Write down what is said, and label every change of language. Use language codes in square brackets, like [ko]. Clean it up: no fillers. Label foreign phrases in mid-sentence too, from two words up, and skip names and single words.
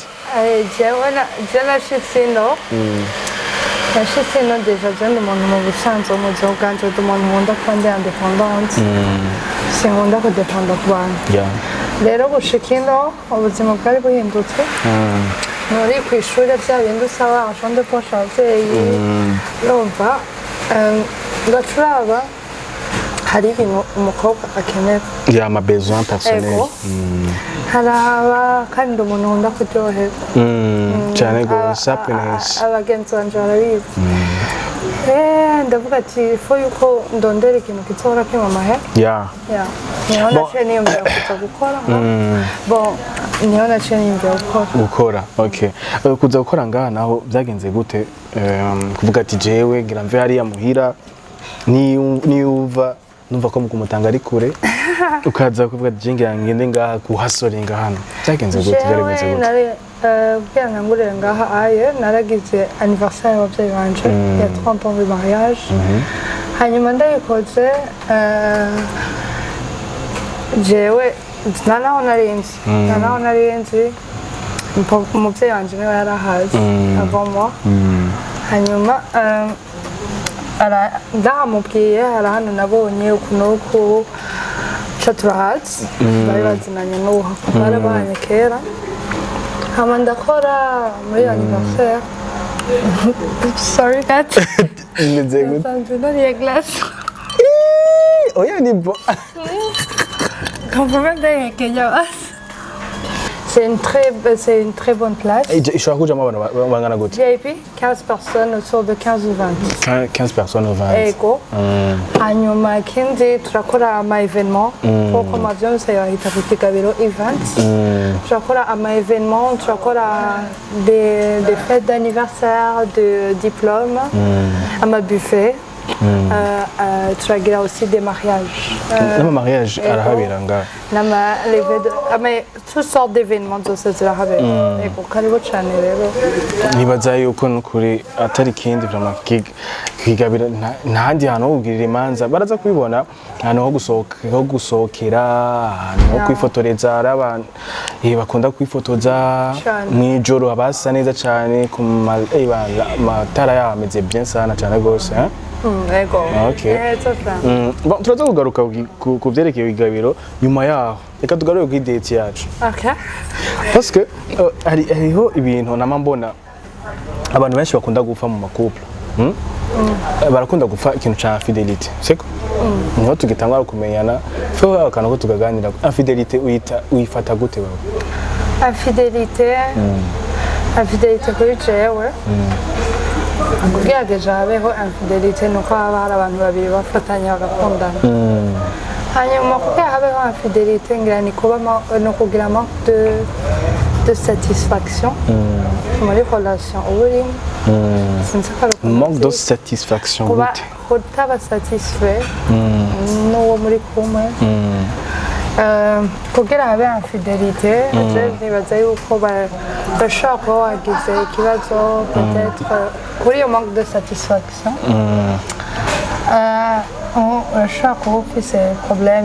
[rn] jewe nashitse ino nashitse ino deja je ndi umuntu mu busanzwe mu buzima bwanje ndi umuntu nkunda kuba ndi independante sinkunda kudependa ku bantu rero gushika ino ubuzima bwari buhindutse nuri ku ishuri bya bindi usaba amashonde posha ababyeyi urumva ngacuraba hari ibintu umukobwa akenera [fr] ama besoin personnel [rn] haraba kandi umuntu nkunda kuryoherwa cyane gose happiness abagenzi banje barabizi ndavuga ati fo yuko ndondera ikintu kizohora kima amahera niho naciye niyumvira kuza gukora niho naciye niyumvira gukora okay kuza gukora ngaha naho byagenze gute kuvuga ati jewe ngira mve hariya muhira niyumva numva ko mukumutanga ari kure ukaza kuvuga ati ngira ngende ngaha kuhasoringa hano byagenze gute byari bimeze gute kugira ngo ngurire ngaha aye naragize anniversaire y'ababyeyi banje ya [fr] 30 ans de mariage [rn] hanyuma ndayikoze jewe nanaho narinzi umubyeyi wanje niwe yarahazi [fr] avant moi [rn] hanyuma ndahamubwiye hari hano nabonye ukuntu turahazi bari bazinanye n'uwo barabanye kera hama ndakora muri anniversaire Sorry, Kat. Imeze gute? Sanzunariye glace. Oya ni bo. [fr] Compliment de Kenya. C'est une très bonne place. Ishobora kujamo abantu bangana gute? VIP, 15 personnes, autour de 15 ou 20. 15 personnes ou 20. [rn] Ego. Hanyuma ikindi turakora ama événement. Kuko mavyose yahita ku Kigabiro events. Turakora ama événement, turakora [fr] des fêtes d'anniversaire, de diplôme, [rn] ama buffet. [fr] Turagira aussi des mariages. [rn] Nama mariage arahabera nga. Nama [fr] toutes sortes d'événements [rn] zose zirahabera. Ego karibu cyane rero. Nibaza yuko nukuri atari kindi vraiment Kigabira ntahandi hantu ho kugirira imanza baraza kubibona ahantu ho gusohokera ahantu ho kwifotoreza ari abantu bakunda kwifotoza mw'ijoro abasa neza cyane ku matara yaho ameze [fr] bien sana [rn] cyane gose. Ego. Okay. Bon, turaza kugaruka ku byerekeye Kigabiro nyuma yaho. Reka tugaruke ku date yacu. Okay. [fr] Parce que [rn] hariho ibintu namambona abantu benshi bakunda gupfa mu makouple. Barakunda gupfa ikintu ca fidelity. Seko? Niho tugitangwa kumenyana. Fo akantu ko tugaganira. Infidelité uyifata gute baba? Infidelité kuri jewe. Kugerageje habeho infidelité nuko haba hari abantu babiri bafatanya bagakundana. Hanyuma kuko habeho infidelité ngira ni kuba no kugira [fr] manque de satisfaction [rn] muri relation urimo. [fr] Manque de satisfaction gute? [rn] Kutaba satisfait n'uwo muri kumwe. Kugira habe infidelité, nibaza yuko bashobora kuba wagize ikibazo peut-être kuri iyo [fr] manque de satisfaction. [rn] Urashobora kuba ufise problème.